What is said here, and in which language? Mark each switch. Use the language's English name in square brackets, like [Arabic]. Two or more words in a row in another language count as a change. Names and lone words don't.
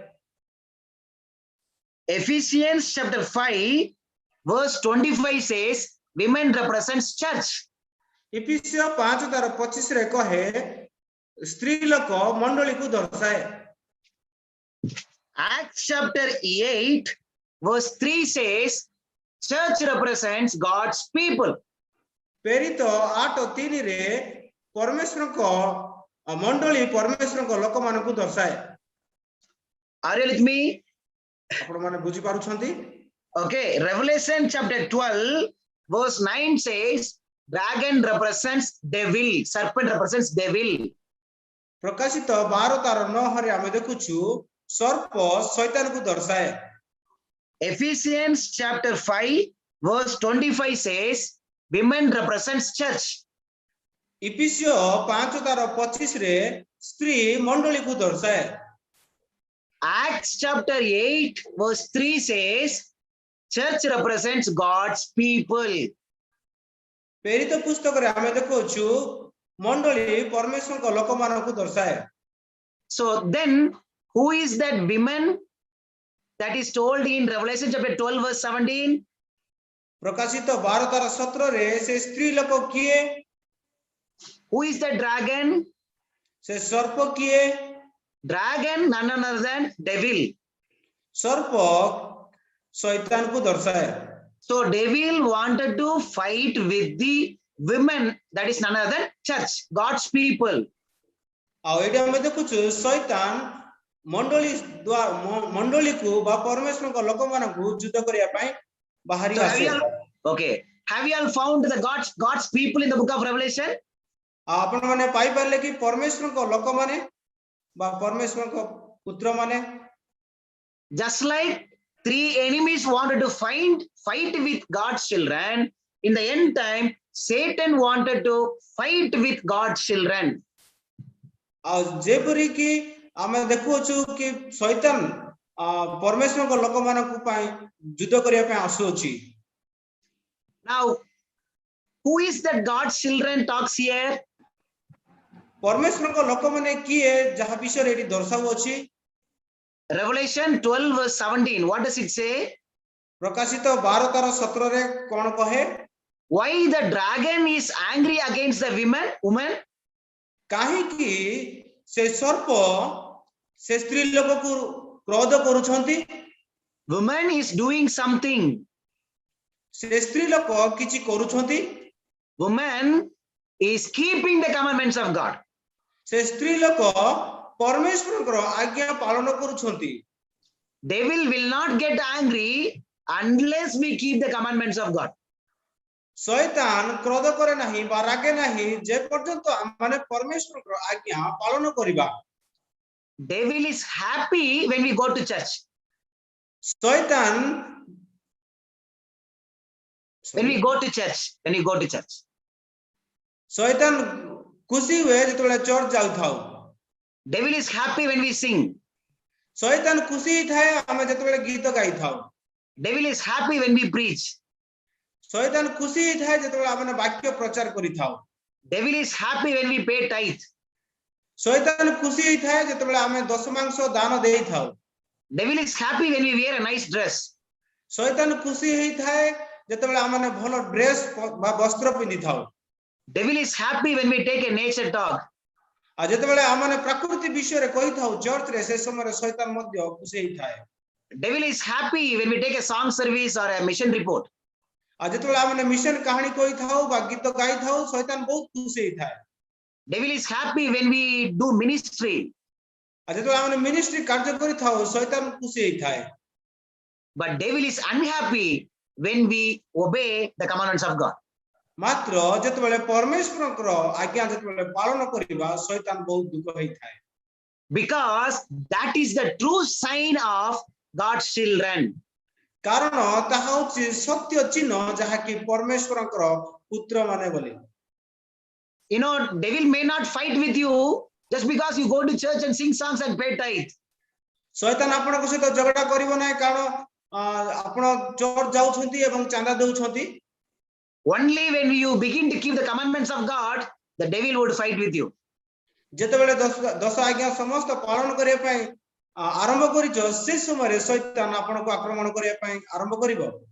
[English] Ephesians chapter 5, verse 25 says, women represents church. [Odia] ଇଫିସିୟ 5 ତାର 25 କହେ ସ୍ତ୍ରୀ ଲୋକ ମଣ୍ଡଳୀକୁ ଦର୍ଶାଏ [English] Acts chapter 8, verse 3 says, church represents God's people. [Odia] ପ୍ରେରିତ 8:3 ରେ ପରମେଶ୍ୱରଙ୍କ ମଣ୍ଡଳୀ ପରମେଶ୍ୱରଙ୍କ ଲୋକମାନଙ୍କୁ ଦର୍ଶାଏ [English] Are you with me? [Odia] ଆପଣ ମାନେ ବୁଝି ପାରୁଛନ୍ତି [English] Okay, Revelation chapter 12, verse 9 says, dragon represents devil, serpent represents devil. [Odia] ପ୍ରକାଶିତ 12 ତାର 9 ରେ ଆମେ ଦେଖୁଛୁ ସର୍ପ ଶୈତାନକୁ ଦର୍ଶାଏ [English] Ephesians chapter 5, verse 25 says, women represents church. [Odia] ଇଫିସିୟ 5 ତାର 25 ରେ ସ୍ତ୍ରୀ ମଣ୍ଡଳୀକୁ ଦର୍ଶାଏ [English] Acts chapter 8, verse 3 says, church represents God's people. [Odia] ପ୍ରେରିତ ପୁସ୍ତକରେ ଆମେ ଦେଖୁଛୁ ମଣ୍ଡଳୀ ପରମେଶ୍ୱରଙ୍କ ଲୋକମାନଙ୍କୁ ଦର୍ଶାଏ [English] So then, who is that women that is told in Revelation chapter 12, verse 17? [Odia] ପ୍ରକାଶିତ 12 ତାର 17 ରେ ସେ ସ୍ତ୍ରୀ ଲୋକ କିଏ [English] Who is the dragon? [Odia] ସେ ସର୍ପ କିଏ [English] Dragon, none other than devil. [Hindi] सर्प शैतान को दर्शाए [English] So devil wanted to fight with the women, that is none other than church, God's people. [Odia] ଆଉ ଏଇଠି ଆମେ ଦେଖୁଛୁ ଶୈତାନ ମଣ୍ଡଳୀ କୁ ବା ପରମେଶ୍ୱରଙ୍କ ଲୋକମାନଙ୍କୁ ଯୁଦ୍ଧ କରିବା ପାଇଁ ବାହାରି [English] So have [Odia] ଆସେ [English] you all, okay, have you all found the God's people in the book of Revelation? [Odia] ଆପଣ ମାନେ ପାଇପାରିଲେ କି ପରମେଶ୍ୱରଙ୍କ ଲୋକମାନେ ବା ପରମେଶ୍ୱରଙ୍କ ପୁତ୍ର ମାନେ [English] Just like three enemies wanted to fight with God's children, in the end time, Satan wanted to fight with God's children. [Odia] ଆଉ ଯେପରି କି ଆମେ ଦେଖୁଛୁ କି ଶୈତାନ ପରମେଶ୍ୱରଙ୍କ ଲୋକମାନଙ୍କ ପାଇଁ ଯୁଦ୍ଧ କରିବା ପାଇଁ ଆସୁଅଛି [English] Now, who is that God's children talks here? [Odia] ପରମେଶ୍ୱରଙ୍କ ଲୋକମାନେ କିଏ ଯାହା ବିଷୟରେ ଏଠି ଦର୍ଶାଉଅଛି [English] Revelation 12 verse 17, what does it say? [Odia] ପ୍ରକାଶିତ 12:17 ରେ କଣ କହେ [English] Why the dragon is angry against the woman? [Odia] କାହିଁକି ସେ ସର୍ପ ସେ ସ୍ତ୍ରୀ ଲୋକକୁ କ୍ରୋଧ କରୁଛନ୍ତି [English] Woman is doing something. [Odia] ସେ ସ୍ତ୍ରୀ ଲୋକ କିଛି କରୁଛନ୍ତି [English] Woman is keeping the commandments of God. [Odia] ସେ ସ୍ତ୍ରୀ ଲୋକ ପରମେଶ୍ୱରଙ୍କର ଆଜ୍ଞା ପାଳନ କରୁଛନ୍ତି [English] Devil will not get angry unless we keep the commandments of God. [Odia] ଶୈତାନ କ୍ରୋଧ କରେ ନାହିଁ ବା ରାଗେ ନାହିଁ ଯେ ପର୍ଯ୍ୟନ୍ତ ଆମେ ପରମେଶ୍ୱରଙ୍କର ଆଜ୍ଞା ପାଳନ କରିବା [English] Devil is happy when we go to church. [Odia] ଶୈତାନ [English] When we go to church. [Odia] ଶୈତାନ ଖୁସି ହୁଏ ଯେତେବେଳେ ଚର୍ଚ୍ଚ ଯାଉଥାଉ [English] Devil is happy when we sing. [Odia] ଶୈତାନ ଖୁସି ହେଇଥାଏ ଆମେ ଯେତେବେଳେ ଗୀତ ଗାଇଥାଉ [English] Devil is happy when we preach. [Odia] ଶୈତାନ ଖୁସି ହେଇଥାଏ ଯେତେବେଳେ ଆମେ ବାକ୍ୟ ପ୍ରଚାର କରିଥାଉ [English] Devil is happy when we pay tithe. [Odia] ଶୈତାନ ଖୁସି ହେଇଥାଏ ଯେତେବେଳେ ଆମେ ଦଶମାଂଶ ଦାନ ଦେଇଥାଉ [English] Devil is happy when we wear a nice dress. [Odia] ଶୈତାନ ଖୁସି ହେଇଥାଏ ଯେତେବେଳେ ଆମେ ଭଲ ଡ୍ରେସ ବା ବସ୍ତ୍ର ପିନ୍ଧିଥାଉ [English] Devil is happy when we take a nature talk. [Odia] ଆଉ ଯେତେବେଳେ ଆମେ ପ୍ରକୃତି ବିଷୟରେ କହିଥାଉ ଚର୍ଚ୍ଚରେ ସେ ସମୟରେ ଶୈତାନ ମଧ୍ୟ ଖୁସି ହେଇଥାଏ [English] Devil is happy when we take a song service or a mission report. [Odia] ଆଉ ଯେତେବେଳେ ଆମେ ମିଶନ କାହାଣୀ କହିଥାଉ ବା ଗୀତ ଗାଇଥାଉ ଶୈତାନ ବହୁତ ଖୁସି ହେଇଥାଏ [English] Devil is happy when we do ministry. [Odia] ଆଉ ଯେତେବେଳେ ଆମେ ମିନିଷ୍ଟ୍ରି କାର୍ଯ୍ୟ କରିଥାଉ ଶୈତାନ ଖୁସି ହେଇଥାଏ [English] But devil is unhappy when we obey the commandments of God. [Odia] ମାତ୍ର ଯେତେବେଳେ ପରମେଶ୍ୱରଙ୍କର ଆଜ୍ଞା ଯେତେବେଳେ ପାଳନ କରିବା ଶୈତାନ ବହୁତ ଦୁଃଖ ହେଇଥାଏ [English] Because that is the true sign of God's children. [Odia] କାରଣ ତାହା ହେଉଛି ସତ୍ୟ ଚିହ୍ନ ଯାହାକି ପରମେଶ୍ୱରଙ୍କର ପୁତ୍ର ମାନେ ବୋଲି [English] You know, devil may not fight with you just because you go to church and sing songs and pay tithe. [Odia] ଶୈତାନ ଆପଣଙ୍କ ସହିତ ଝଗଡା କରିବ ନାହିଁ କାରଣ ଆପଣ ଚର୍ଚ୍ଚ ଯାଉଛନ୍ତି ଏବଂ ଚାନ୍ଦା ଦେଉଛନ୍ତି [English] Only when you begin to keep the commandments of God, the devil would fight with you. [Odia] ଯେତେବେଳେ ଦଶ ଆଜ୍ଞା ସମସ୍ତ ପାଳନ କରିବା ପାଇଁ ଆରମ୍ଭ କରିଛ ସେ ସମୟରେ ଶୈତାନ ଆପଣଙ୍କୁ ଆକ୍ରମଣ କରିବା ପାଇଁ ଆରମ୍ଭ କରିବ